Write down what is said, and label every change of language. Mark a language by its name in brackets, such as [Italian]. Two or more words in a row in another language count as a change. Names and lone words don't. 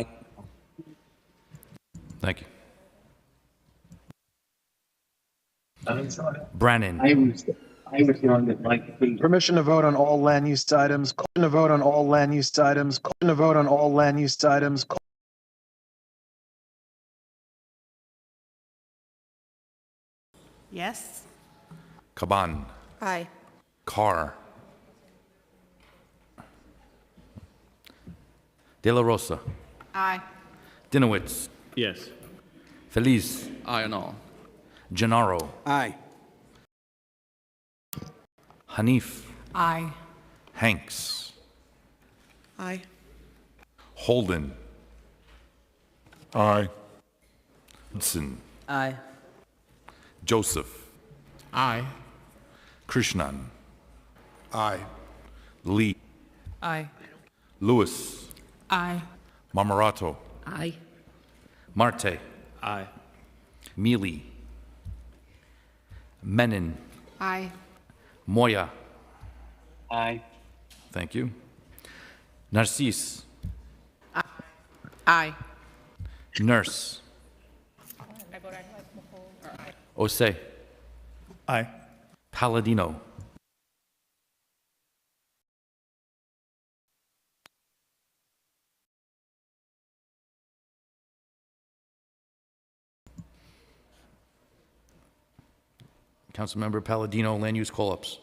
[English] Thank you. Brannon. Permission to vote on all land use items. Permission to vote on all land use items. Permission to vote on all land use items. Yes. Caban. Aye. Carr. De La Rosa. Aye. Dinowitz. Yes. Feliz. Aye on all. Gennaro. Aye. Hanif. Aye. Hanks. Aye. Holden. Aye. Hudson, Aye. Joseph, Aye. Krishnan, Aye. Lee, Aye. Lewis, Aye. Marmorato, Aye. Marte, Aye. Mealy, Menon, Aye. Moya. Aye. Thank you. Narcisse, Aye. Nurse. Osei, Aye. Palladino, Councilmember Palladino, land use call-ups.